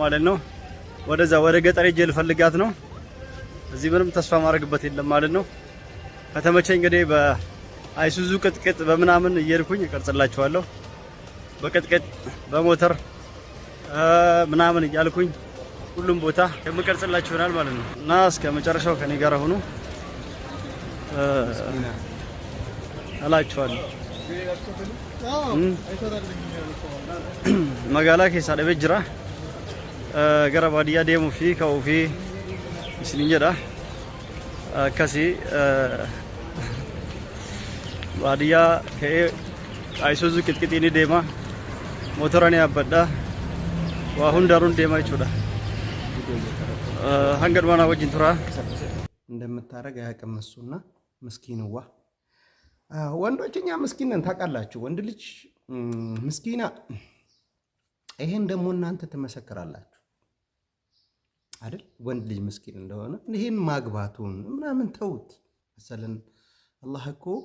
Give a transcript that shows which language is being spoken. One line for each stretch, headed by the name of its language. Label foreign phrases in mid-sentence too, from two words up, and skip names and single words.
Amharic: ማለት ነው። ወደዛ ወደ ገጠር ሄጄ ልፈልጋት ነው። እዚህ ምንም ተስፋ ማድረግበት የለም ማለት ነው። ከተመቸኝ እንግዲህ በአይሱዙ ቅጥቅጥ በምናምን እየሄድኩኝ እቀርጽላችኋለሁ። በቅጥቅጥ በሞተር ምናምን እያልኩኝ ሁሉም ቦታ የምቀርጽላችሁ ይሆናል ማለት ነው እና እስከ መጨረሻው ከኔ ጋር ሆኑ እላችኋለሁ።
Oromo: መጋላ ኬሳ ደቤ ጅራ ገረ ባዲያ ደሙ ፊ ከው ፊ isinin jedha akkasii baadiyyaa ka'ee Isuzu qixqixiin deema motora ni yaabbadha waa hundaruun deema jechuudha hanga dhumaa wajjin tura
Amharic: እንደምታረግ አያውቅም እሱና ምስኪንዋ ወንዶች እኛ ምስኪን ነን ታውቃላችሁ ወንድ ልጅ ምስኪና ይሄን ደግሞ እናንተ ትመሰክራላችሁ አይደል ወንድ ልጅ ምስኪን እንደሆነ ይሄን ማግባቱን ምናምን ተውት መሰለን አላህ እኮ